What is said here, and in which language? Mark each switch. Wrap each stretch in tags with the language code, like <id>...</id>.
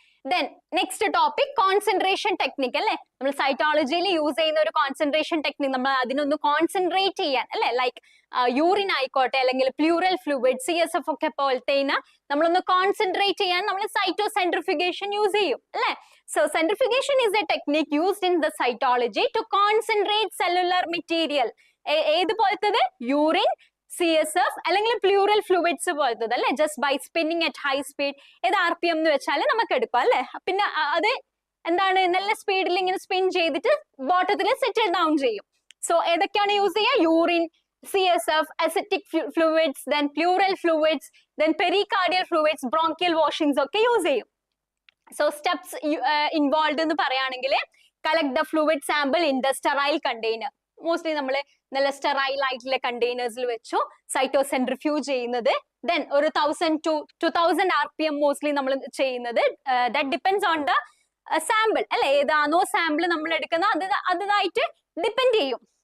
<en>Then next topic, concentration technique</en> <ml>അല്ലേ? നമ്മൾ സൈറ്റോളജിയിൽ use ചെയ്യുന്ന ഒരു കോൺസെൻട്രേഷൻ ടെക്നിക്, നമ്മൾ അതിനൊന്ന് കോൺസെൻട്രേറ്റ് ചെയ്യാൻ അല്ലെ, ലൈക്ക് യൂറിൻ ആയിക്കോട്ടെ അല്ലെങ്കിൽ പ്ലൂറൽ ഫ്ലൂയിഡ് CSF ഒക്കെ പോലത്തെ നമ്മളൊന്ന് കോൺസെൻട്രേറ്റ് ചെയ്യാൻ നമ്മൾ സൈറ്റോസെൻട്രിഫ്യൂഗേഷൻ യൂസ് ചെയ്യും അല്ലെ.</ml> <en>So centrifugation is a technique used in the cytology to concentrate cellular material.</en> <ml>ഏത് പോലത്തത്? യൂറിൻ, CSF അല്ലെങ്കിൽ പ്ലൂറൽ ഫ്ലൂയിഡ്സ് പോലത്തത് അല്ലെ, just by spinning at high speed. ഏത് RPM എന്ന് വെച്ചാൽ നമുക്ക് എടുക്കാം അല്ലെ. പിന്നെ അത് എന്താണ്, നല്ല സ്പീഡിൽ ഇങ്ങനെ സ്പിൻ ചെയ്തിട്ട് ബോട്ടത്തിൽ സെറ്റിൽ ഡൗൺ ചെയ്യും. സോ ഏതൊക്കെയാണ് യൂസ് ചെയ്യുക? Urine, CSF,</ml> <en>acidic fluids, then pleural fluids, then pericardial fluids, bronchial washings</en> <ml>ഒക്കെ യൂസ് ചെയ്യും.</ml> <en>So steps involved</en> <ml>എന്ന് പറയുകയാണെങ്കിൽ,</ml> <en>collect the fluid sample in the sterile container.</en> <ml>Mostly നമ്മൾ നല്ല സ്റ്റെറൈൽ ആയിട്ടുള്ള കണ്ടെയ്നേഴ്സിൽ വെച്ചു സൈറ്റോസെൻട്രിഫ്യൂജ് ചെയ്യുന്നത്. ദെൻ ഒരു 1000 to 2000 RPM മോസ്റ്റ്ലി നമ്മൾ ചെയ്യുന്നത്. That depends on the sample അല്ലെ, ഏതാണോ സാമ്പിൾ നമ്മൾ എടുക്കുന്നത് അതായിട്ട് ഡിപ്പെൻഡ് ചെയ്യും.</ml>